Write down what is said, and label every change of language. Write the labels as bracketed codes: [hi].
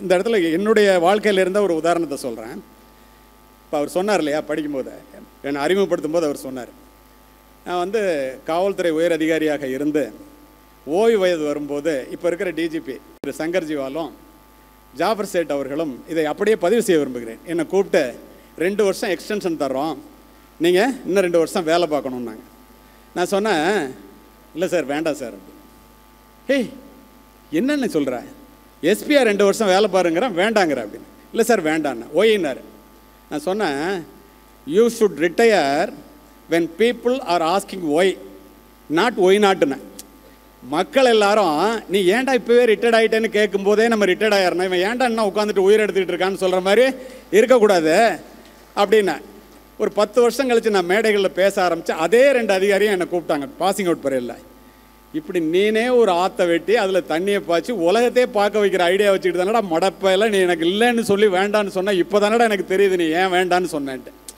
[ta] இந்த இடத்துல என்னுடைய வாழ்க்கையில் இருந்த ஒரு உதாரணத்தை சொல்கிறேன். இப்போ அவர் சொன்னார் இல்லையா, படிக்கும்போது என்னை அறிமுகப்படுத்தும் போது அவர் சொன்னார், நான் வந்து காவல்துறை உயர் அதிகாரியாக இருந்து ஓய்வு வயது வரும்போது இப்போ இருக்கிற டிஜிபி திரு சங்கர்ஜிவாலும் ஜாஃபர் சேட் அவர்களும் இதை அப்படியே பதிவு செய்ய விரும்புகிறேன். என்னை கூப்பிட்டு 2 வருஷம் எக்ஸ்டென்ஷன் தர்றோம், நீங்கள் இன்னும் 2 வருஷம் வேலை பார்க்கணுன்னாங்க. நான் சொன்னேன், இல்லை சார் வேண்டாம் சார். ஹேய் என்னென்ன சொல்கிற, எஸ்பியா 2 வருஷம் வேலை பாருங்கிறேன் வேண்டாங்கிற அப்படின்னு. இல்லை சார் வேண்டான்னு. ஒயின்னார். நான் சொன்னேன், [en] You should retire when people are asking why, not why notன்னு. [ta] மக்கள் எல்லாரும் நீ ஏன்டா இப்போவே ரிட்டையர்ட் ஆகிட்டேன்னு கேட்கும்போதே நம்ம ரிட்டையர்ட் ஆகிடணும், இவன் ஏன்டா என்ன உட்காந்துட்டு உயிர் எடுத்துக்கிட்டு இருக்கான்னு சொல்கிற மாதிரி இருக்கக்கூடாது அப்படின்னா. ஒரு 10 வருஷம் கழித்து நான் மேடைகளில் பேச ஆரம்பித்தேன். அதே 2 அதிகாரியும் என்னை கூப்பிட்டாங்க பாசிங் அவுட் பரையில். இப்படி நீனே ஒரு ஆற்றை வெட்டி அதில் தண்ணியை பாய்ச்சி உலகத்தையே பார்க்க வைக்கிற ஐடியா வச்சுக்கிட்டு தானடா மடப்பையில் நீ எனக்கு இல்லைன்னு சொல்லி வேண்டான்னு சொன்னால் இப்போ தானடா எனக்கு தெரியுது நீ ஏன் வேண்டான்னு சொன்னேன்ட்டு.